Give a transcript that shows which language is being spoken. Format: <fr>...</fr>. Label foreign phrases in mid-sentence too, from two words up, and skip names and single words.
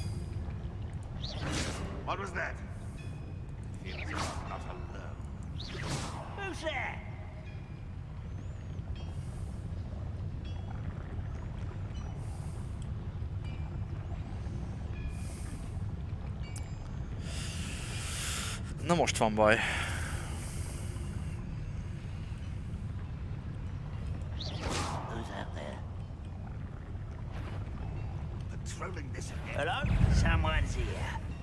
<en>What was that? Feels not alone. Who's there?</en> <hu>Na most van baj.</hu> <en>Who's out there? Patrolling this again. Hello? Someone's here.</en>